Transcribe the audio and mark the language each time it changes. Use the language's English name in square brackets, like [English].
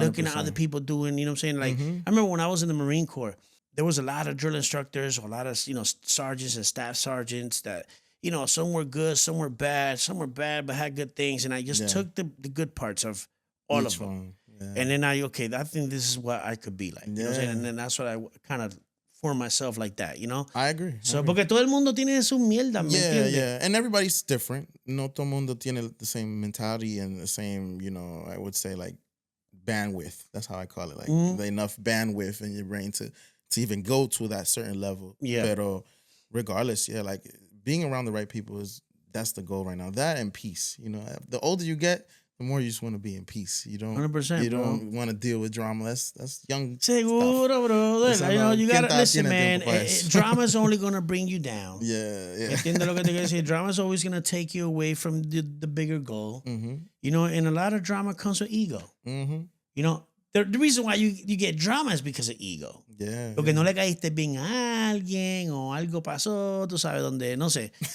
[English] Looking at other people doing, you know what I'm saying? Like, I remember when I was in the Marine Corps, there was a lot of drill instructors, a lot of, sergeants and staff sergeants that, some were good, some were bad but had good things, and I just took the good parts of all of them. And then I think this is what I could be like. You know what I'm saying? And then that's what I kind of form myself like that, I agree. [Spanish] So, porque todo el mundo tiene su mierda, ¿me entiendes? [English] Yeah. And everybody's different. [Spanish] No todo mundo tiene [English] the same mentality and the same, I would say, like, bandwidth. That's how I call it. Like, enough bandwidth in your brain to even go to that certain level. Yeah. But regardless, like, being around the right people that's the goal right now. That and peace. The older you get, the more you just want to be in peace. You don't 100%, you don't want to deal with drama. That's young [Spanish] Seguro, [English] stuff. Bro. You gotta listen, man. Drama's only gonna bring you down. Yeah. [Spanish] Entiendo lo que te quiero decir. [English] Drama's always gonna take you away from the bigger goal. And a lot of drama comes with ego. The reason why you get drama is because of ego. [Spanish] Porque no le caíste bien a alguien o algo pasó, tú sabes dónde, no sé.